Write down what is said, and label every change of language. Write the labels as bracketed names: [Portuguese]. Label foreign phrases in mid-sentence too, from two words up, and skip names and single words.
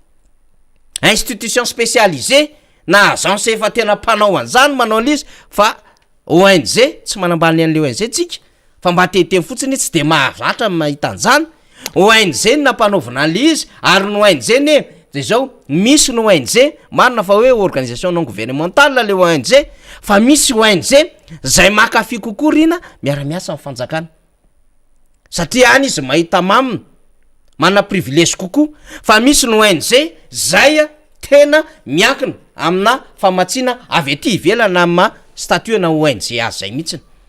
[French] institution spécialisée [Malagasy] na agence efa tena mpanao an'izany manao an'izy fa ONG tsy manambany an'le ONG tsika fa mba teteny fotsiny tsy de mahazatra mahita an'izany ONG na mpanaovana an'izy ary ny ONG ne de zao misy ny ONG marina fa hoe [French] organisation non gouvernementale [Malagasy] le ONG fa misy ONG zay makafy kokoa rina miara-miasa amin'ny fanjakana satria any izy mahita mamina manana privilège kokoa fa misy ny ONG zay tena miankina amina famatsiana avy ety ivelana amma statut na ONG azy zay mihitsiny